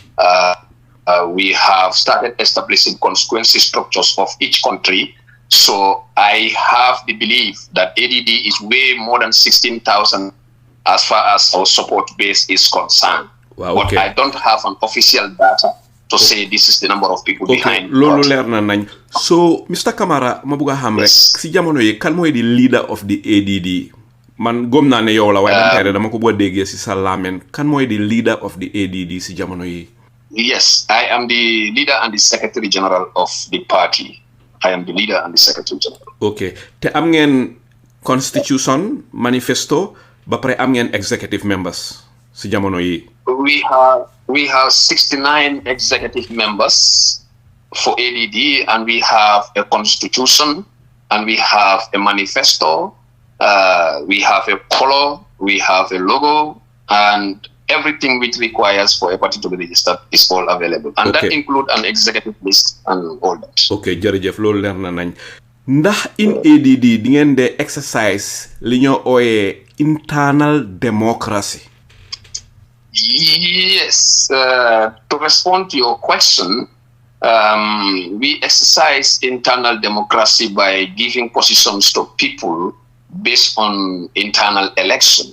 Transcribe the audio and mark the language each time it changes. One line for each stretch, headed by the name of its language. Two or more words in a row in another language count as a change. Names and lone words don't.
English: We have started establishing constituency structures of each country. So I have the belief that ADD is way more than 16,000 as far as our support base is concerned. Wow, okay. But I don't have an official data to say this is the number of people behind.
Wolof: Lolu leer na nañ. So Mr. Camara, ma bëgg xam rek si jamono yi kan mooy di
English: leader of the ADD?
Wolof: Man gom naa ne yow la, waaye dama ko bëgg déggee si sa laamen. Kan mooy di
English: leader of the ADD
Wolof: si jamono yi?
English: Yes, I am the leader and the secretary general of the party. I am the leader and the secretary general. Okay.
Wolof: Te am ngeen constitution, manifesto, ba pare am ngeen
English: executive members
Wolof: si jamono yi?
English: We have 69 executive members for ADD, and we have a constitution, and we have a manifesto, we have a color, we have a logo, and everything which requires for a party to be registered is all available. And that includes an executive list and all that. Okay,
Wolof: jërëjëf loolu leer na nañ. Ndax in ADD di ngeen de exercise li ñoo ooyee
English: internal democracy? Yes. To respond to your question, we exercise internal democracy by giving positions to people based on internal election.